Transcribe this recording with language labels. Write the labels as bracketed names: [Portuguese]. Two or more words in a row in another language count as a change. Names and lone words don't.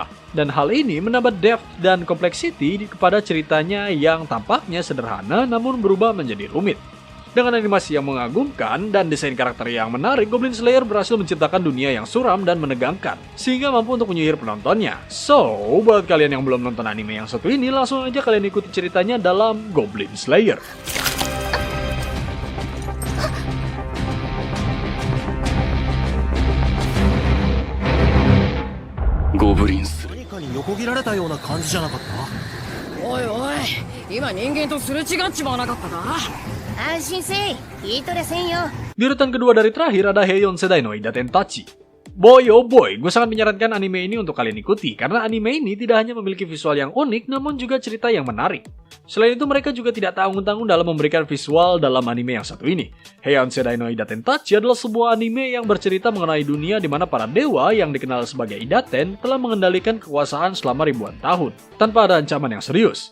[Indonesian] Dan hal ini menambah depth dan complexity kepada ceritanya yang tampaknya sederhana namun berubah menjadi rumit. Dengan animasi yang mengagumkan dan desain karakter yang menarik, Goblin Slayer berhasil menciptakan dunia yang suram dan menegangkan, sehingga mampu untuk menyihir penontonnya. So, buat kalian yang belum nonton anime yang satu ini, langsung aja kalian ikuti ceritanya dalam Goblin Slayer. Goblin Slayer. [Japanese] 何かに横切られたような感じじゃなかった？おいおい、今人間とすれ違っちまわなかったか？安心せい、聞いとりゃせんよ。 [Indonesian] Di urutan kedua dari terakhir ada Heion Sedai no Idaten Tachi. [English] Boy oh boy, [Indonesian] gue sangat menyarankan anime ini untuk kalian ikuti, karena anime ini tidak hanya memiliki visual yang unik, namun juga cerita yang menarik. Selain itu, mereka juga tidak tanggung-tanggung dalam memberikan visual dalam anime yang satu ini. Heion Sedai no Idaten Tachi adalah sebuah anime yang bercerita mengenai dunia di mana para dewa yang dikenal sebagai Idaten telah mengendalikan kekuasaan selama ribuan tahun, tanpa ada ancaman yang serius.